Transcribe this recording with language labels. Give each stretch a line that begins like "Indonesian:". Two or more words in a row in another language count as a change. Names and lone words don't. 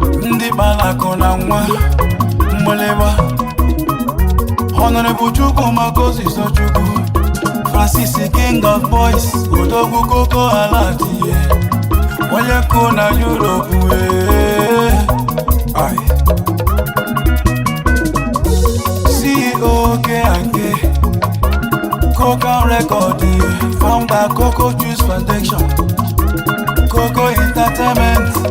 Igbo: Ndị kpara akụ na nwa, mgbịlịgba. Honorable Chukwuma Moses Ojukwu, Francis King of Boys, Odogwu Koko Alati, yeah. Onye kụ na Europe, eh. Aye.
English: C E O K and K. Coca Record, founder Coco Juice Foundation, Coco Entertainment.